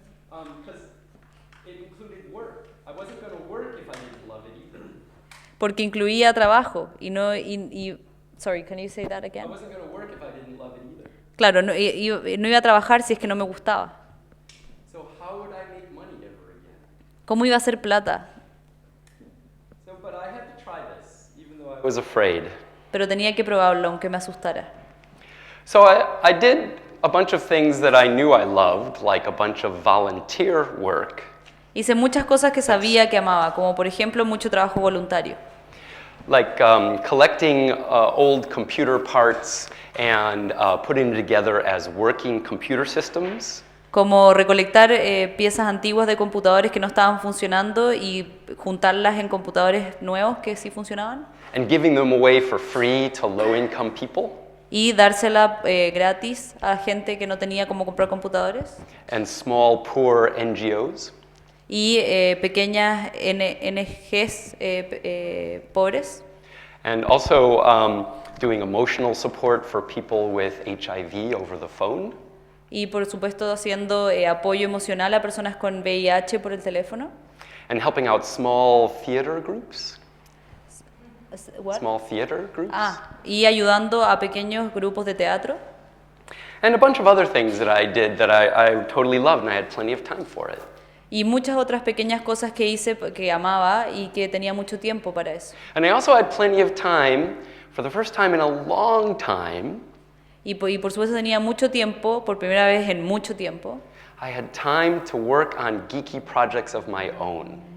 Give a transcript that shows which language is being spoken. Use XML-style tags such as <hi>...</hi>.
<en>Because it included work. I wasn't going to work if I didn't love it either.</en> <es>Porque incluía trabajo y no</es> <en>sorry, can you say that I again? wasn't going to work if I didn't love it either.</en> <es>Claro, no iba a trabajar si es que no me gustaba.</es> <en>So how would I make money ever again?</en> <es>¿Cómo iba a hacer plata?</es> <en>So, but I had to try this, even though I was afraid.</en> <es>Pero tenía que probarlo, aunque me asustara.</es> <en>So I did a bunch of things that I knew I loved, like a bunch of volunteer work.</en> <es>Hice muchas cosas que sabía que amaba, como por ejemplo mucho trabajo voluntario.</es> <en>Like collecting old computer parts and putting them together as working computer systems.</en> <es>Como recolectar piezas antiguas de computadores que no estaban funcionando y juntarlas en computadores nuevos que sí funcionaban.</es> <en>And giving them away for free to low-income people.</en> <es>Y dársela gratis a gente que no tenía cómo comprar computadores.</es> <en>And small, poor NGOs.</en> <es>Y pequeñas NGs pobres.</es> <en>And also doing emotional support for people with HIV over the phone.</en> <es>Y por supuesto haciendo apoyo emocional a personas con VIH por el teléfono.</es> <en>And helping out small theater groups. What? Small theater groups.</en> <es>Y ayudando a pequeños grupos de teatro.</es> <en>And a bunch of other things that I did that I totally loved and I had plenty of time for it.</en> <es>Y muchas otras pequeñas cosas que hice que amaba y que tenía mucho tiempo para eso.</es> <en>And I also had plenty of time, for the first time in a long time,</en> <es>Y por supuesto tenía mucho tiempo, por primera vez en mucho tiempo,</es> <en>I had time to work on geeky projects of my own.</en>